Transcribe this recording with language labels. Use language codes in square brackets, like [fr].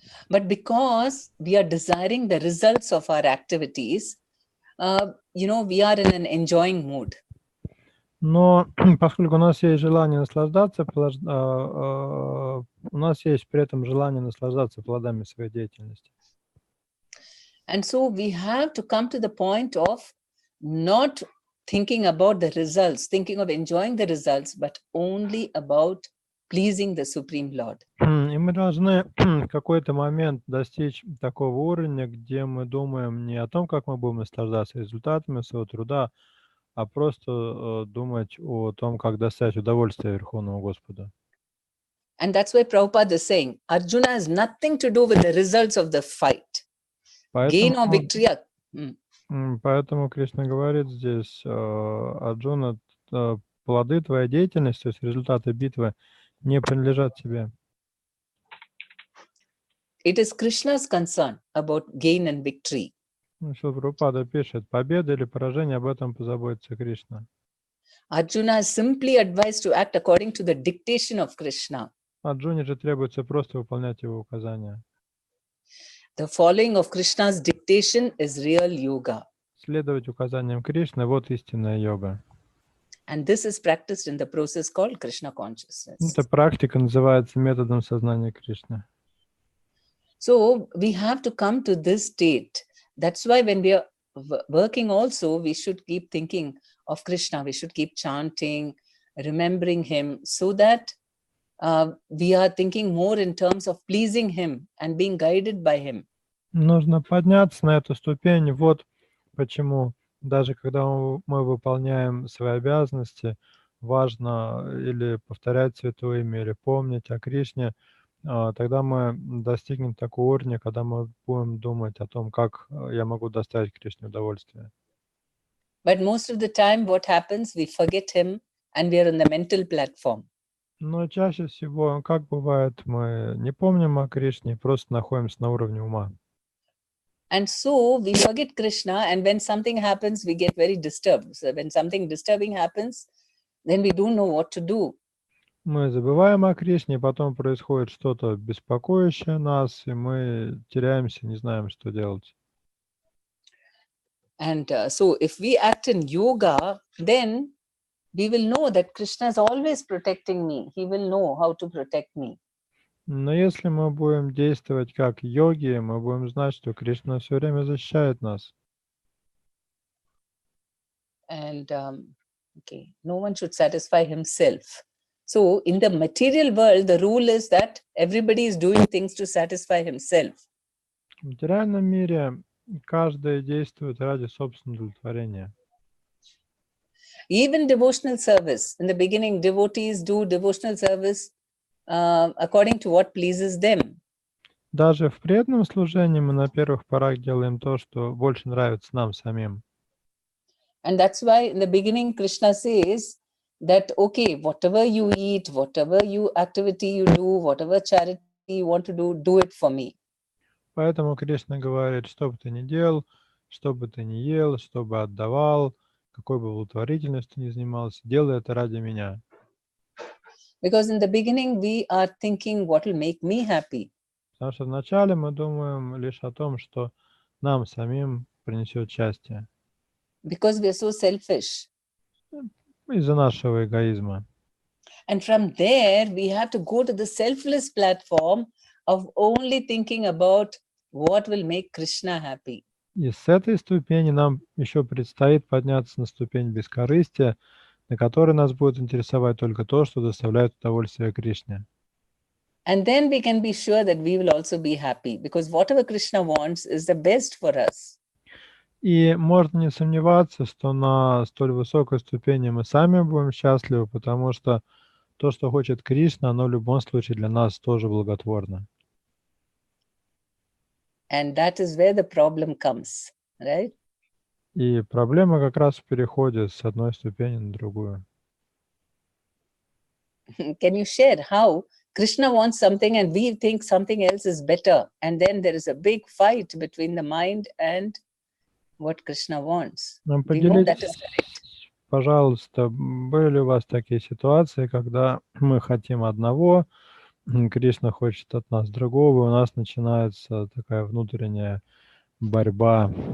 [en] But because we are desiring the results of our activities, we are in an enjoying mood. [ru] Но поскольку у нас есть желание наслаждаться, у нас есть при этом желание наслаждаться плодами своей деятельности. [en] And so we have to come to the point of not thinking about the results, thinking of enjoying the results, but only about pleasing the Supreme Lord. [ru] И мы должны в какой-то момент достичь такого уровня, где мы думаем не о том, как мы будем наслаждаться результатами своего труда, а просто думать о том, как достичь удовольствия Верховному Господу. [en] And that's why Prabhupada is saying, Arjuna has nothing to do with the results of the fight. Gain or victory. [ru] Поэтому Кришна говорит здесь, Арджуна, плоды твоей деятельности, то есть результаты битвы, не принадлежат тебе. [en] It is Krishna's concern about gain and victory. [ru] Прабхупада пишет, победа или поражение, об этом позаботится Кришна. [en] Arjuna is simply advised to act according to the dictation of Krishna. [ru] Арджуне же требуется просто выполнять его указания. [en] The following of Krishna's dictation is real yoga. [ru] Следовать указаниям Кришны, вот истинная йога. [en] And this is practiced in the process called Krishna consciousness. [ru] Эта практика называется методом сознания Кришны. [en] So we have to come to this state. That's why when we are working also, we should keep thinking of Krishna. We should keep chanting, remembering him, so that we are thinking more in terms of pleasing him and being guided by him. [ru] Нужно подняться на эту ступень. Вот почему даже когда мы выполняем свои обязанности, важно или повторять Святое Имя, или помнить о Кришне, тогда мы достигнем такого уровня, когда мы будем думать о том, как я могу доставить Кришне удовольствие. [en] But most of the time, what happens, we forget him and we are on the mental platform. [ru] Но чаще всего, как бывает, мы не помним о Кришне, просто находимся на уровне ума. [en] And so we forget Krishna, and when something happens, we get very disturbed. So when something disturbing happens, then we don't know what to do. [ru] Мы забываем о Кришне, потом происходит что-то беспокоящее нас, и мы теряемся, не знаем, что делать. [en] And so if we act in yoga, then we will know that Krishna is always protecting me. He will know how to protect me. [ru] Но если мы будем действовать как йоги, мы будем знать, что Кришна все время защищает нас. [en] And okay, no one should satisfy himself. So in the material world, the rule is that everybody is doing things to satisfy himself. [ru] В материальном мире каждый действует ради собственного удовлетворения. [en] Even devotional service, in the beginning, devotees do devotional service according to what pleases them. [ru] Даже в преданном служении мы на первых порах делаем то, что больше нравится нам самим. [en] And that's why in the beginning, Krishna says that, okay, whatever you eat, whatever activity you do, whatever charity you want to do it for me. [ru] Поэтому Кришна говорит, что бы ты ни делал, что бы ты ни ел, что бы отдавал, какой бы благотворительностью ни занимался, делай это ради меня. [en] Because in the beginning, we are thinking what will make me happy. [ru] Потому что вначале мы думаем лишь о том, что нам самим принесет счастье. [en] Because we are so selfish. [ru] Из-за нашего эгоизма. [en] And from there, we have to go to the selfless platform of only thinking about what will make Krishna happy. [ru] И с этой ступени нам еще предстоит подняться на ступень бескорыстия, на которой нас будет интересовать только то, что доставляет удовольствие Кришне. [en] And then we can be sure that we will also be happy, because whatever Krishna wants is the best for us. [ru] И можно не сомневаться, что на столь высокой ступени мы сами будем счастливы, потому что то, что хочет Кришна, оно в любом случае для нас тоже благотворно. [en] And that is where the problem comes, right? [ru] И проблема как раз в переходе с одной ступени на другую. [en] Can you share how Krishna wants something and we think something else is better, and then there is a big fight between the mind and what Krishna wants? We know that is correct. [ru] Пожалуйста, были ли у вас такие ситуации, когда мы хотим одного, Кришна хочет от нас другого, у нас начинается такая внутренняя борьба?